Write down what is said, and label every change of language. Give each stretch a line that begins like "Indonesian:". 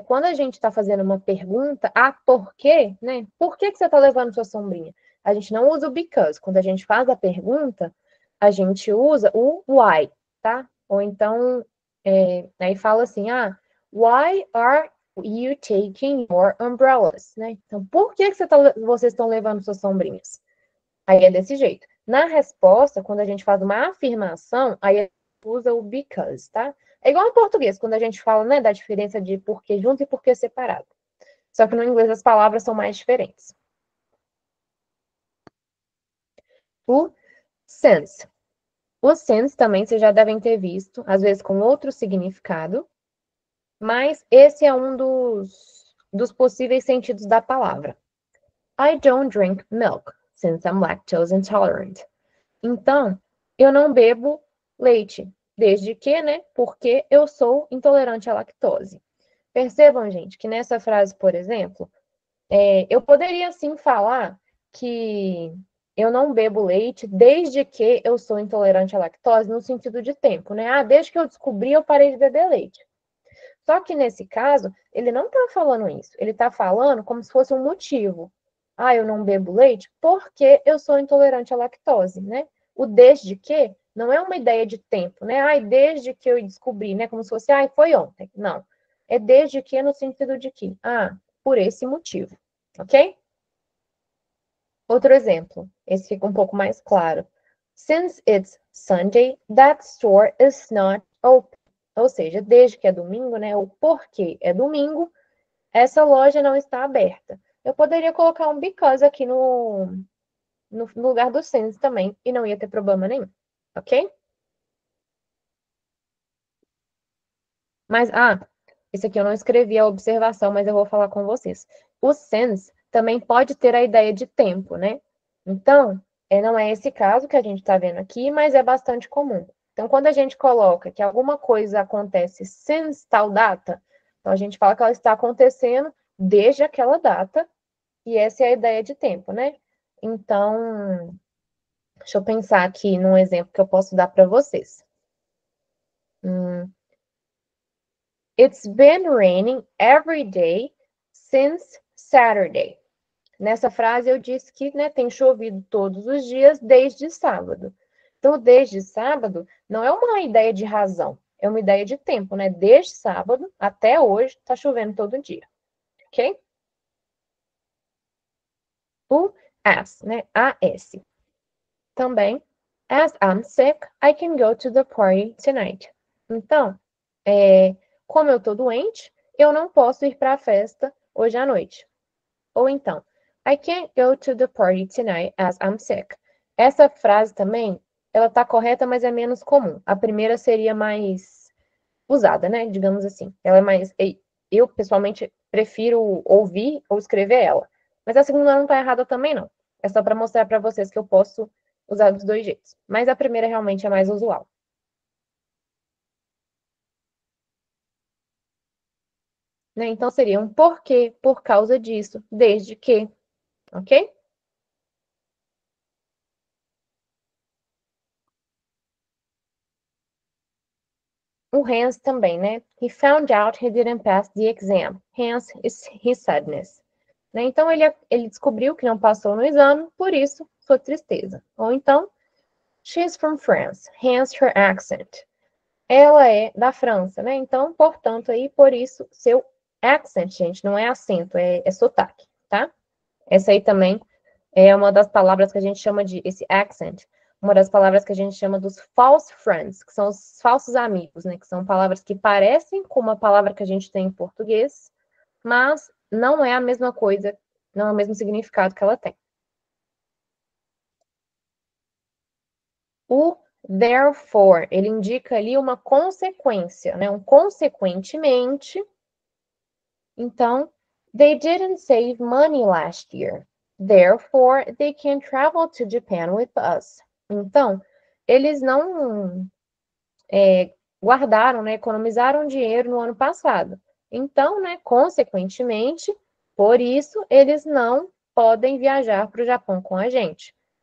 Portuguese: Quando a gente está fazendo uma pergunta, por quê? Né? Por que você está levando sua sombrinha? A gente não usa o because. Quando a gente faz a pergunta, a gente usa o why, tá? Ou então, aí fala assim,
English: why are you taking your umbrellas,
Portuguese: né? Então, por que vocês estão levando suas sombrinhas? Aí é desse jeito. Na resposta, quando a gente faz uma afirmação, aí a gente usa o because, tá? É igual em português, quando a gente fala, né, da diferença de porquê junto e porquê separado. Só que no inglês as palavras são mais diferentes. O since. O since também vocês já devem ter visto, às vezes com outro significado, mas esse é um dos possíveis sentidos da palavra.
English: I don't drink milk, since I'm lactose intolerant.
Portuguese: Então, eu não bebo leite, desde que, né? Porque eu sou intolerante à lactose. Percebam, gente, que nessa frase, por exemplo, eu poderia sim falar que eu não bebo leite desde que eu sou intolerante à lactose, no sentido de tempo, né? Ah, desde que eu descobri, eu parei de beber leite. Só que nesse caso, ele não está falando isso. Ele está falando como se fosse um motivo. Ah, eu não bebo leite porque eu sou intolerante à lactose, né? O desde que não é uma ideia de tempo, né? Ai, desde que eu descobri, né? Como se fosse, ai, foi ontem. Não. É desde que no sentido de que, por esse motivo, ok? Outro exemplo, esse fica um pouco mais claro.
English: Since it's Sunday, that store is not open.
Portuguese: Ou seja, desde que é domingo, né? Ou porque é domingo, essa loja não está aberta. Eu poderia colocar um because aqui no lugar do since também, e não ia ter problema nenhum, ok? Mas, esse aqui eu não escrevi a observação, mas eu vou falar com vocês. O since também pode ter a ideia de tempo, né? Então, não é esse caso que a gente está vendo aqui, mas é bastante comum. Então, quando a gente coloca que alguma coisa acontece since tal data, então a gente fala que ela está acontecendo desde aquela data, e essa é a ideia de tempo, né? Então, deixa eu pensar aqui num exemplo que eu posso dar para vocês.
English: It's been raining every day since Saturday.
Portuguese: Nessa frase eu disse que, né, tem chovido todos os dias desde sábado. Então, desde sábado não é uma ideia de razão, é uma ideia de tempo, né? Desde sábado até hoje está chovendo todo dia, ok? O as, né? AS. Também,
English: as I'm sick, I can go to the party tonight.
Portuguese: Então, como eu estou doente, eu não posso ir para a festa hoje à noite. Ou então,
English: I can't go to the party tonight as I'm sick.
Portuguese: Essa frase também, ela tá correta, mas é menos comum. A primeira seria mais usada, né? Digamos assim. Ela é mais... Eu, pessoalmente, prefiro ouvir ou escrever ela. Mas a segunda não tá errada também, não. É só para mostrar para vocês que eu posso usar dos dois jeitos. Mas a primeira realmente é mais usual. Né? Então, seria um porquê, por causa disso, desde que, ok? O hence também, né?
English: He found out he didn't pass the exam, hence his sadness.
Portuguese: Né? Então, ele descobriu que não passou no exame, por isso, sua tristeza. Ou então,
English: she's from France, hence her accent.
Portuguese: Ela é da França, né? Então, portanto, aí, por isso, seu accent, gente, não é acento, é sotaque, tá? Essa aí também é uma das palavras que a gente chama de, esse accent, uma das palavras que a gente chama dos false friends, que são os falsos amigos, né? Que são palavras que parecem com uma palavra que a gente tem em português, mas não é a mesma coisa, não é o mesmo significado que ela tem. O therefore, ele indica ali uma consequência, né? Um consequentemente. Então,
English: they didn't save money last year. Therefore, they can travel to Japan with us.
Portuguese: Então, eles não guardaram, né, economizaram dinheiro no ano passado. Então, né, consequentemente, por isso, eles não podem viajar para o Japão com a gente.